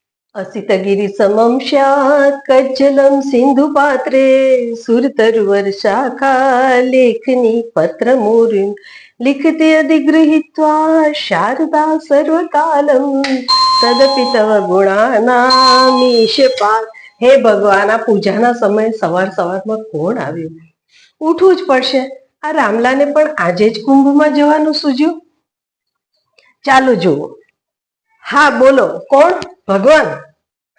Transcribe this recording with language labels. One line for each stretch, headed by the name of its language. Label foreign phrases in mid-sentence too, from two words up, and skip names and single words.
Sanskrit: असितगिरि समं स्यात् कज्जलं सिन्धुपात्रे सुरतरुवर्षाखा लेखनी पत्रमूर्तिं लिखति अधिगृहीत्वा शारदा सर्वकालं तदपि तव ગુણાનામીશપાત.
Gujarati: હે ભગવાન, આ પૂજાના સમયે સવાર સવારમાં કોણ આવ્યું? ઉઠવું જ પડશે. આ રામલાને પણ આજે જ કુંભમાં જવાનું સૂઝ્યું. ચાલો જુઓ. હા બોલો, કોણ? ભગવાન. હે?